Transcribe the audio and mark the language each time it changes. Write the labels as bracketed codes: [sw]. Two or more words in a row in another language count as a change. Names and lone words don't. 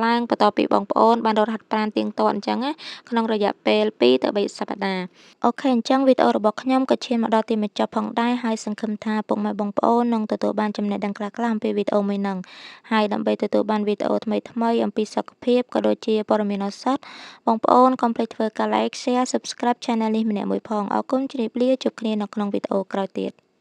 [km] ឡើងបន្ទាប់ពីបងប្អូនបានរត់ហាត់ប្រាណទៀងទាត់អញ្ចឹងក្នុងរយៈពេល2ទៅ3សប្តាហ៍អូខេអញ្ចឹងវីដេអូរបស់ខ្ញុំក៏ឈានមកដល់ទីបញ្ចប់ផងដែរហើយសង្ឃឹមថាពុកម៉ែបងប្អូននឹងទទួលបានចំណេះដឹងខ្លះៗអំពីវីដេអូមួយហ្នឹងហើយដើម្បីទទួលបានវីដេអូថ្មីៗអំពីសុខភាពក៏ដូចជាព័ត៌មានឱសថបងប្អូនកុំភ្លេចធ្វើការ [en] like share subscribe channel [km] នេះម្នាក់មួយផងអរគុណជម្រាបលាជួបគ្នានៅក្នុងវីដេអូក្រោយទៀត